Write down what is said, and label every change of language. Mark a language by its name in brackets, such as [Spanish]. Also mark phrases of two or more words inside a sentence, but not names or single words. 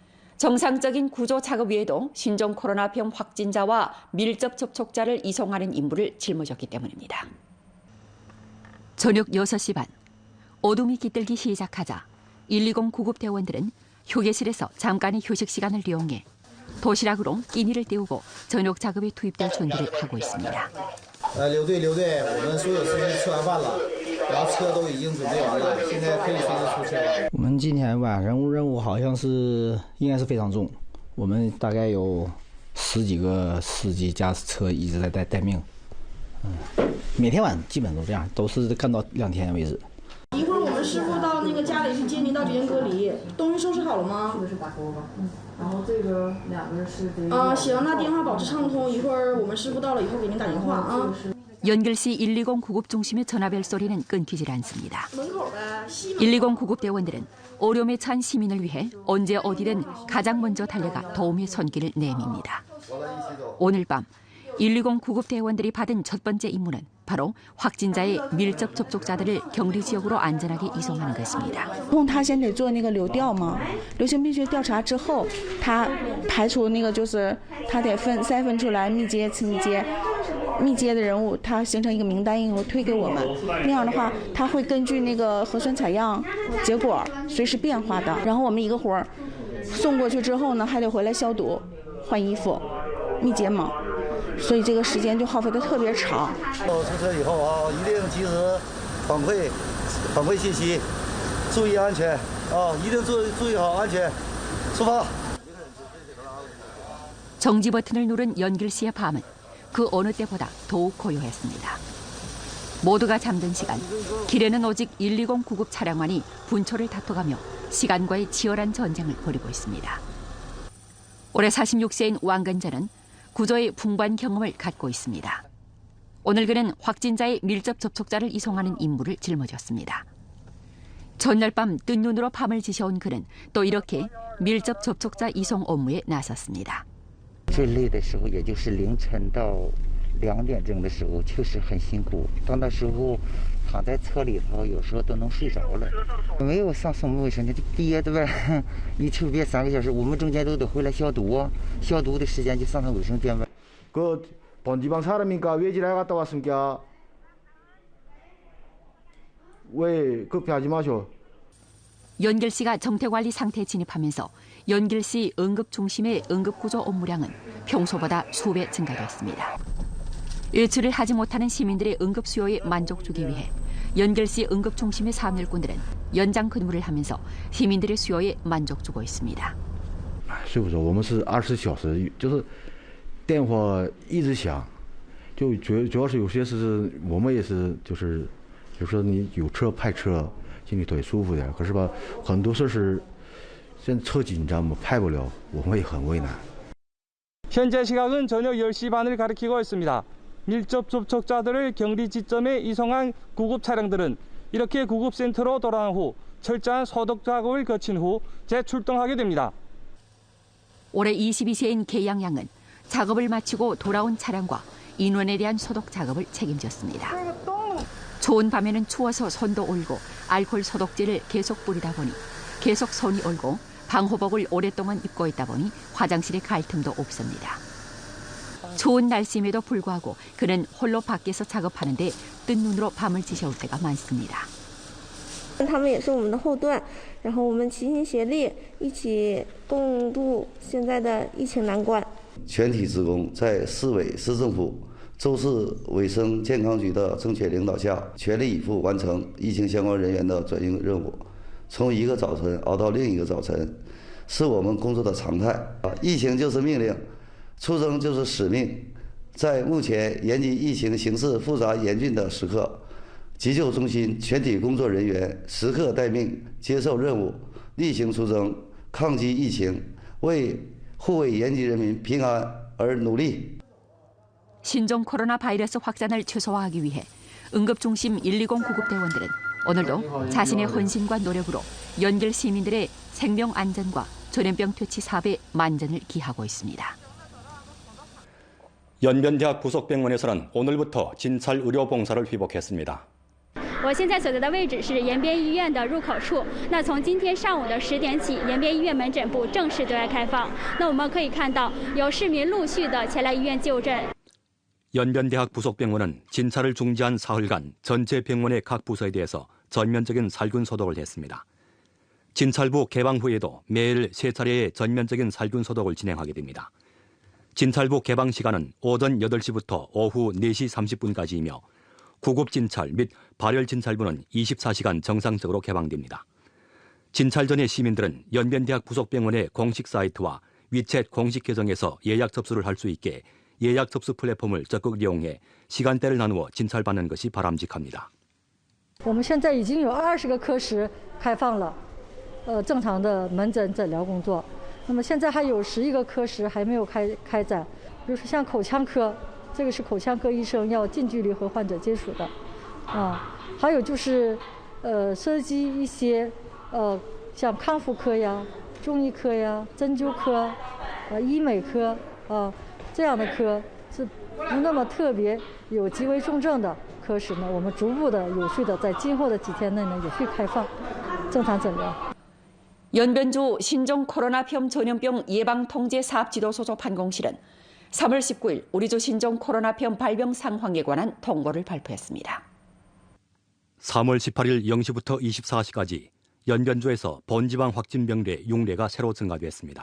[Korean] 정상적인 구조 작업 외에도 신종 코로나병 확진자와 밀접 접촉자를 이송하는 임무를 짊어졌기 때문입니다. 저녁 6시 반, 어둠이 깃들기 시작하자 120 구급대원들은 휴게실에서 잠깐의 휴식 시간을 이용해 도시락으로 끼니를 때우고 저녁 작업에 투입될 준비를 하고 있습니다. [Chinese] 留队，我们所有司机吃完饭了，然后车都已经准备完了，现在可以随时出车。我们今天晚上任务好像是应该是非常重，我们大概有10几个司机加车一直在待命，每天晚上基本都这样，都是干到2天为止。一会儿我们师傅到那个家里去接您到酒店隔离，东西收拾好了吗？这个是打勾吧，然后这个2个是行，那电话保持畅通，一会儿我们师傅到了以后给您打电话啊。 [Korean] 연길시 120 구급중심의 전화벨 소리는 끊기질 않습니다. 120 구급대원들은 어려움에 처한 시민을 위해 언제 어디든 가장 먼저 달려가 도움의 손길을 내밉니다. 오늘 밤 120 구급 대원들이 받은 첫 번째 임무는 바로 확진자의 밀접 접촉자들을 격리 지역으로 안전하게 이송하는 것입니다. [Chinese] 他先得做那个流调嘛，流行病学调查之后，他排除那个就是他得筛分出来密接、次密接。密接的人物，他形成一个名单以后推给我们，那样的话，他会根据那个核酸采样结果随时变化的。然后我们一个活儿送过去之后呢，还得回来消毒、换衣服、密结盟，所以这个时间就耗费的特别长。出车以后啊，一定及时反馈信息，注意安全啊，一定注意好安全，出发。 [Korean] 정지 버튼을 누른 연길 씨의 밤은 그 어느 때보다 더욱 고요했습니다. 모두가 잠든 시간, 길에는 오직 120 구급 차량만이 분초를 다퉈가며 시간과의 치열한 전쟁을 벌이고 있습니다. 올해 46세인 왕근자는 구조의 풍부한 경험을 갖고 있습니다. 오늘 그는 확진자의 밀접 접촉자를 이송하는 임무를 짊어졌습니다. 전날 밤 뜬 눈으로 밤을 지새운 그는 또 이렇게 밀접 접촉자 이송 업무에 나섰습니다. [Chinese] 最累的时候，也就是凌晨到2点钟的时候，确实很辛苦。到那时候，躺在车里头，有时候都能睡着了。没有上生物卫生间，就憋的呗，一抽憋3个小时。我们中间都得回来消毒啊，消毒的时间就上卫生间呗。 [Korean] 그 본지방 사람이니까 외지를 갔다 왔으니까 왜 급해하지 마셔. 연길 씨가 정태관리 상태에 진입하면서 연길 씨 응급 중심의 응급구조 업무량은 평소보다 수배 증가됐습니다. 외출을 하지 못하는 시민들의 응급 수요에 만족 주기 위해 연길 씨 응급 중심의 사업일꾼들은 연장 근무를 하면서 시민들의 수요에 만족 주고 있습니다. [Chinese] 睡不着，我们是24小时，就是电话一直响，就主要是有些是我们也是就是比如说你有车派车。心里头舒服点，可是吧，很多事是现在车紧张嘛，派不了，我们也很为难。 [Korean] 현재 시각은 저녁 10시 반을 가리키고 있습니다. 밀접 접촉자들을 격리 지점에 이송한 구급 차량들은 이렇게 구급센터로 돌아온 후 철저한 소독 작업을 거친 후 재출동하게 됩니다. 올해 22세인 계양양은 작업을 마치고 돌아온 차량과 인원에 대한 소독 작업을 책임졌습니다. 추운 밤에는 추워서 손도 얼고 알코올 소독제를 계속 뿌리다 보니 계속 손이 얼고 방호복을 오랫동안 입고 있다 보니 화장실에 갈 틈도 없습니다. 추운 날씨임에도 불구하고 그는 홀로 밖에서 작업하는데 뜬 눈으로 밤을 지새울 때가 많습니다. [Chinese] 他们也是我们的后盾，然后我们齐心协力，一起共度现在的疫情难关。全体职工在市委市政府。 州市卫生健康局的正确领导下，全力以赴完成疫情相关人员的转运任务。从一个早晨熬到另一个早晨，是我们工作的常态。疫情就是命令，出征就是使命。在目前延吉疫情形势复杂严峻的时刻，急救中心全体工作人员时刻待命，接受任务，例行出征，抗击疫情，为护卫延吉人民平安而努力。 [Korean] 신종 코로나 바이러스 확산을 최소화하기 위해 응급중심 120 구급대원들은 오늘도 자신의 헌신과 노력으로 연길 시민들의 생명 안전과 전염병 퇴치 사업에 만전을 기하고 있습니다. 연변대학 부속병원에서는 오늘부터 진찰 의료 봉사를 회복했습니다. [Chinese] 我现在所在的位置是延边医院的入口处。那从今天上午的10点起，延边医院门诊部正式对外开放。那我们可以看到，有市民陆续的前来医院就诊。 [Korean] 연변대학 부속병원은 진찰을 중지한 사흘간 전체 병원의 각 부서에 대해서 전면적인 살균 소독을 했습니다. 진찰부 개방 후에도 매일 3차례의 전면적인 살균 소독을 진행하게 됩니다. 진찰부 개방 시간은 오전 8시부터 오후 4시 30분까지이며 구급 진찰 및 발열 진찰부는 24시간 정상적으로 개방됩니다. 진찰 전에 시민들은 연변대학 부속병원의 공식 사이트와 위챗 공식 계정에서 예약 접수를 할 수 있게 예약 접수 플랫폼을 적극 이용해 시간대를 나누어 진찰받는 것이 바람직합니다. [Chinese] 我们现在已经有20个科室开放了，正常的门诊诊疗工作。那么现在还有11个科室还没有开展，比如说像口腔科，这个是口腔科医生要近距离和患者接触的，还有就是涉及一些像康复科呀、中医科呀、针灸科、医美科这样的科是不那么特别有极为重症的科室呢，我们逐步的、有序的在今后的几天内呢有序开放，正常诊疗。 [Korean] 연변주 신종 코로나병 전염병 예방통제 사업지도 소속 판공실은 3월 19일 우리주 신종 코로나병 발병 상황에 관한 통보를 발표했습니다. 3월 18일 0시부터 24시까지 연변주에서 본지방 확진병例 6例가 새로 증가됐습니다.